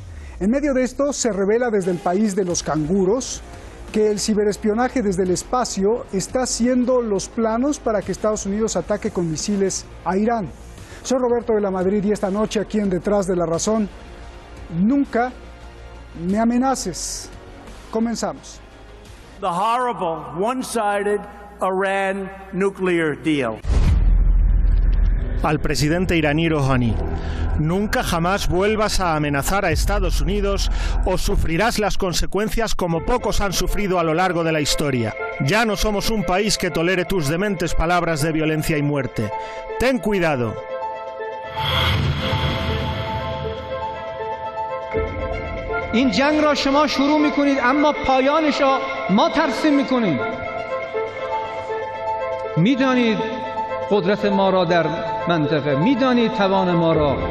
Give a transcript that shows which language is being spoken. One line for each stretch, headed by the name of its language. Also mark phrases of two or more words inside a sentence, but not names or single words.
Spanish: En medio de esto se revela desde el país de los canguros que el ciberespionaje desde el espacio está haciendo los planos para que Estados Unidos ataque con misiles a Irán. Soy Roberto de la Madrid y esta noche aquí en Detrás de la Razón, nunca me amenaces. Comenzamos.
English: The horrible, one-sided Iran nuclear deal.
Spanish: Al presidente iraní Rouhani: nunca jamás vuelvas a amenazar a Estados Unidos o sufrirás las consecuencias como pocos han sufrido a lo largo de la historia. Ya no somos un país que tolere tus dementes palabras de violencia y muerte. Ten cuidado.
Persian: این جنگ را شما شروع میکنید اما پایانش را ما ترسیم میکنیم. میدانید قدرت ما را در منطقه، میدانید توان ما را.